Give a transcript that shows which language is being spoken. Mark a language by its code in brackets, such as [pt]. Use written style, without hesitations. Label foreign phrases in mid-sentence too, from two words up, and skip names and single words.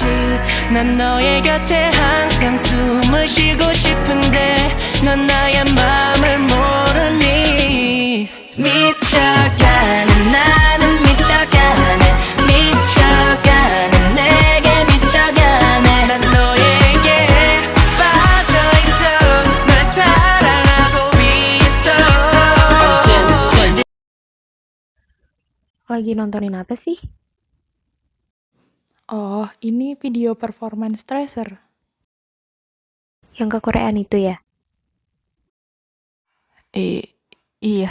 [ko] 난 너의 곁에 항상 숨을 쉬고 싶은데 넌 나의 마음을 모르니 미쳐가는 나는 미쳐가네 미쳐가는 내게 미쳐가네 난 너에게 빠져있어 널 사랑하고 있어. [id] Lagi nontonin apa sih? Oh, ini video performance Tracer. Yang ke Koreaan itu ya? Iya.